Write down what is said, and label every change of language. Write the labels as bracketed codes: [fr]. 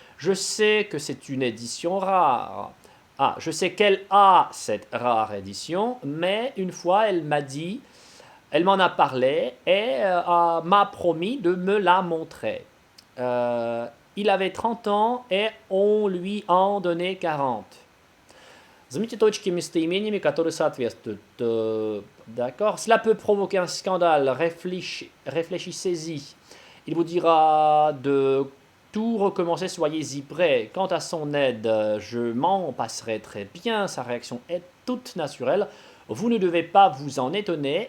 [fr] Je sais que c'est une édition rare. Ah, je sais qu'elle a cette rare édition, mais une fois, elle m'en a parlé et m'a promis de me la montrer. Il avait 30 ans et on lui en donnait 40. [ru] Заметьте точки местоимениями, которые соответствуют. [fr] D'accord. Cela peut provoquer un scandale. Réfléchissez-y. Il vous dira de tout recommencer, soyez-y prêts. Quant à son aide, je m'en passerai très bien. Sa réaction est toute naturelle. Vous ne devez pas vous en étonner.